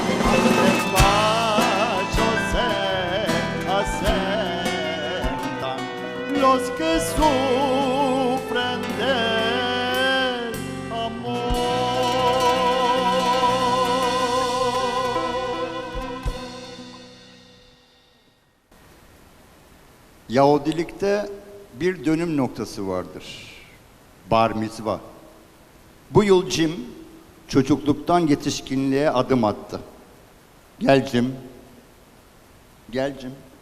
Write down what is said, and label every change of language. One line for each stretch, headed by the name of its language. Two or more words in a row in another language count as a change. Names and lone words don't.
Ladino: Debajo se asentan los que sufren del amor.
Turkish: Yahudilikte bir dönüm noktası vardır. Bar mizva. Bu yıl Jim çocukluktan yetişkinliğe adım attı. Gel Jim. Gel Jim.